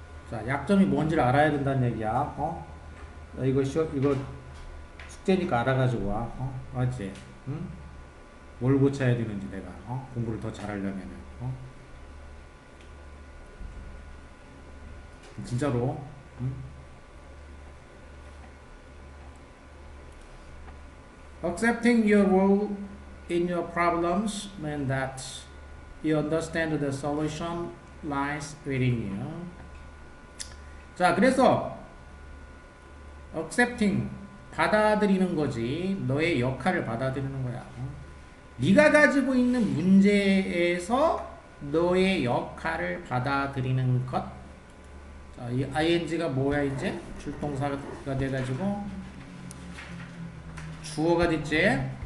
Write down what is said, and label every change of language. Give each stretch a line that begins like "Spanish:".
Korean: 자, 약점이 뭔지를 알아야 된다는 얘기야. 이거 숙제니까 알아가지고 와. 맞지? 응? 뭘 고쳐야 되는지 내가 공부를 더 잘하려면은 진짜로. 응?
English: Accepting your role in your problems means that you understand the solution lies within you.
Korean: 자, 그래서 accepting 받아들이는 거지. 너의 역할을 받아들이는 거야. 네가 가지고 있는 문제에서 너의 역할을 받아들이는 것. 자, 이 ing가 뭐야 이제? 출동사가 돼가지고 주어가 됐지?